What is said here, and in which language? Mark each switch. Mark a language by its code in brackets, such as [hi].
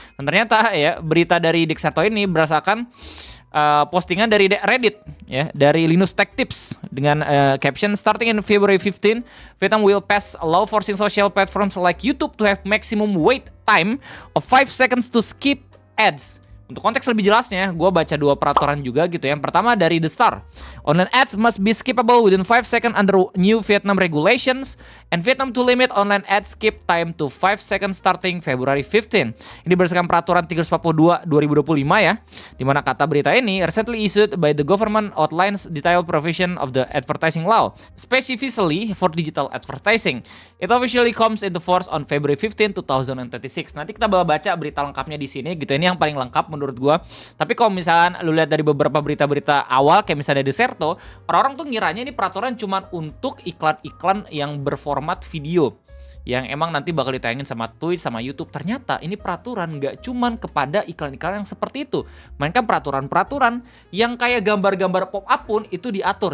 [id] Dan ternyata ya berita dari Dexerto ini berdasarkan postingan dari Reddit ya, dari Linus Tech Tips dengan caption [en] starting in February 15, Vietnam will pass a law forcing social platforms like YouTube to have maximum wait time of 5 seconds to skip ads. [id] Untuk konteks lebih jelasnya, gue baca 2 peraturan juga gitu ya. Yang pertama dari The Star. [en] Online ads must be skippable within 5 seconds under new Vietnam regulations, and Vietnam to limit online ad skip time to 5 seconds starting February 15. [id] Ini berdasarkan peraturan 342 2025 ya. Dimana kata berita ini [en] recently issued by the government outlines detailed provision of the advertising law, specifically for digital advertising. It officially comes into force on February 15, 2026. [id] Nanti kita bakal baca berita lengkapnya di sini gitu. Ini yang paling lengkap menurut gua. Tapi kalau misalkan lu lihat dari beberapa berita-berita awal kayak misalnya Dexerto, orang-orang tuh ngiranya ini peraturan cuman untuk iklan-iklan yang berformat video yang emang nanti bakal ditayangin sama Twitch sama YouTube. Ternyata ini peraturan nggak cuman kepada iklan-iklan yang seperti itu, melainkan peraturan-peraturan yang kayak gambar-gambar pop-up pun itu diatur.